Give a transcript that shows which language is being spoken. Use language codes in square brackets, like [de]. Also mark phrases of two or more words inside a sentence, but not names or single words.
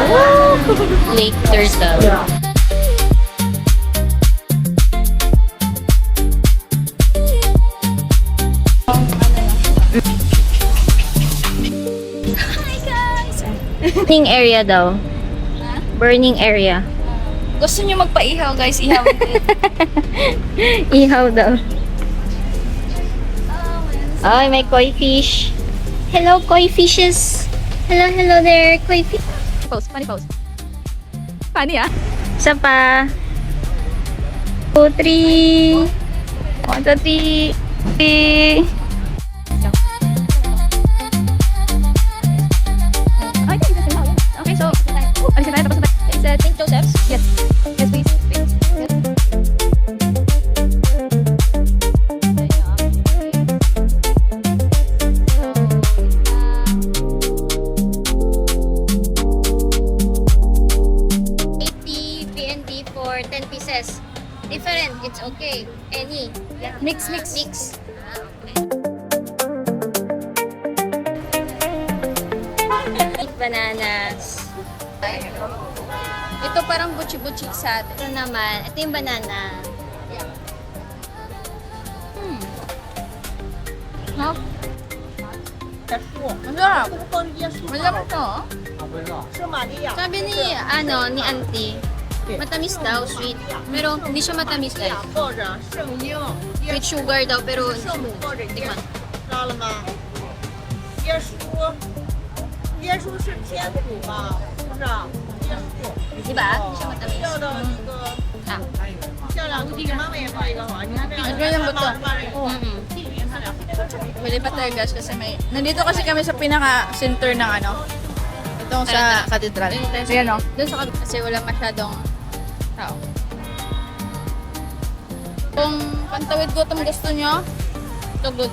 [en] Lake turtle. Burning area daw. Burning area. [tl] Gusto nyo magpaihaw, guys? Ihaw din. Ihaw daw. Oh, may [en] koi fish. Hello, koi fishes. Hello, hello there, koi fish. Pause, funny pause. Funny, ah? [tl] Isa pa. 2, 3. 1, 2, 3. 3. [en] Okay, so, [tl] alisin tayo tapos na tayo. [en] Is St. Joseph's? Yes. Yes, please. Please. Yes. BND for 10 pieces. Different, it's okay. Any. Mix. Mix. Eat bananas. [tl] Ito parang butchi-butchi sa atin. Ito naman, ito yung banana. No? Masarap. Masarap to, oh. Sabi ni auntie, matamis daw, sweet. Pero hindi siya matamis guys. [en] With sugar [tl] daw, pero tikman. [zh] 知道了吗？椰蔬，椰蔬是偏苦吧？是不是？椰蔬。 [tl] Diba? Hindi siya matamis. [zh] 要的那个 Ah. 漂亮，给妈妈也放一个好，你看这样。 [tl] Ganyan ba to? Mm-mm. Pwede pa tayo, guys, kasi may... Nandito kasi kami sa pinaka-center ng itong sa katedral. Ayan, oh. Doon sa kabila kasi wala masyadong tao. Kung pantawid gutom gusto nyo, ito good.